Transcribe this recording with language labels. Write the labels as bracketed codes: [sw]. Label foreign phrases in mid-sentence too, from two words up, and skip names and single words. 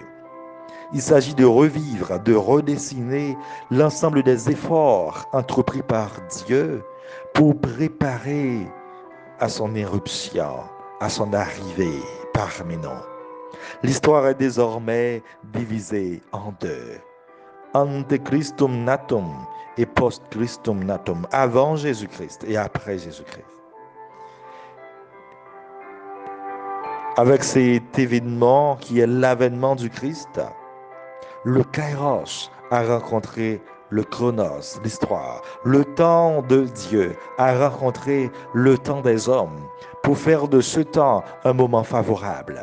[fr] Il s'agit de revivre, de redessiner l'ensemble des efforts entrepris par Dieu pour préparer à son éruption, à son arrivée parmi nous. L'histoire est désormais divisée en deux. [la] Ante Christum natum et post Christum natum, [fr] avant Jésus-Christ et après Jésus-Christ. Avec cet événement qui est l'avènement du Christ, le Kairos a rencontré le Chronos, l'histoire. Le temps de Dieu a rencontré le temps des hommes pour faire de ce temps un moment favorable.